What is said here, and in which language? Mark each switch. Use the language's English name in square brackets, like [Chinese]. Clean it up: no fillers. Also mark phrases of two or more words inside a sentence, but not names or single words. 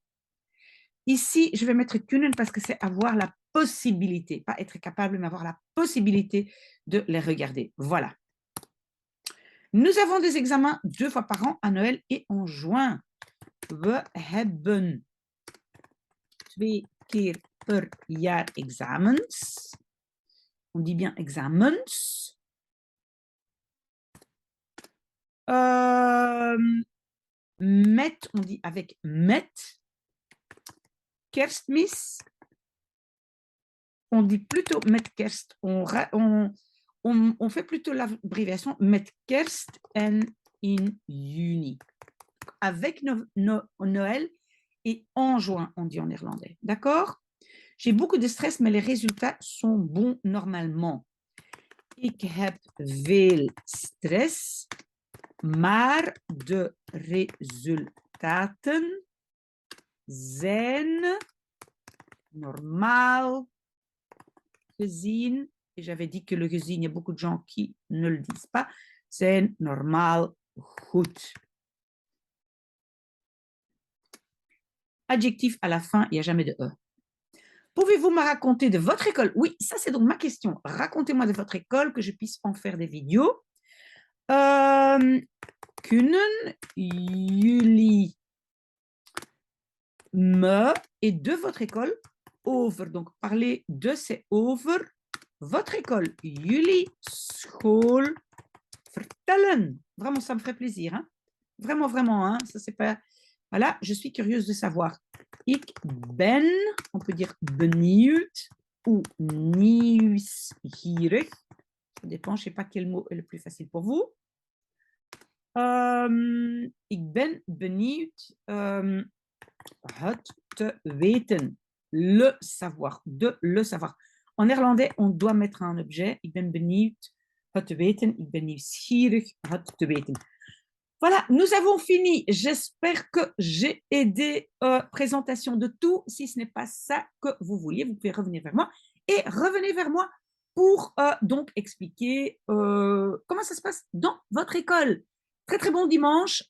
[French] Ici, je vais mettre kunnen parce que c'est avoir la possibilité, pas être capable, mais avoir la possibilité de les regarder. Voilà. Nous avons des examens 2 fois par an, à Noël et en juin. [Dutch] We hebben 2 keer per jaar examens. [French] On dit bien examens. Met, on dit avec met. Kerstmis, on dit plutôt [Dutch] met kerst. [French] On fait plutôt l'abréviation [Dutch] met kerst en in juni. [French] Avec Noël et en juin, on dit en néerlandais. D'accord? J'ai beaucoup de stress, mais les résultats sont bons normalement. [Dutch] Ik heb veel stress, maar de resultaten zijn normaal gezien, [French] et j'avais dit que le gezien, il y a beaucoup de gens qui ne le disent pas, [Dutch] zijn normaal goed. [French] Adjectif à la fin, il n'y a jamais de E. Pouvez-vous me raconter de votre école? Oui, ça c'est donc ma question. Racontez-moi de votre école, que je puisse en faire des vidéos. [Dutch] Kunnen jullie me [French] et de votre école over, donc parler de c'est over votre école, [Dutch] jullie school vertellen. [French] Vraiment, ça me ferait plaisir. Hein? Vraiment, vraiment. Hein? Ça, c'est pas... Voilà, je suis curieuse de savoir. [Dutch] Ik ben, [French] on peut dire benieuwd ou nieuwsgierig. Ça dépend, je ne sais pas quel mot est le plus facile pour vous. [Dutch] Ik ben benieuwd het te weten. [French] Le savoir, de le savoir. En néerlandais, on doit mettre un objet. [Dutch] Ik ben benieuwd het te weten. Ik ben nieuwsgierig het te weten. [French] Voilà, nous avons fini. J'espère que j'ai aidé. Présentation de tout. Si ce n'est pas ça que vous vouliez, vous pouvez revenir vers moi. Et revenez vers moi pour donc expliquer comment ça se passe dans votre école. Très, très bon dimanche.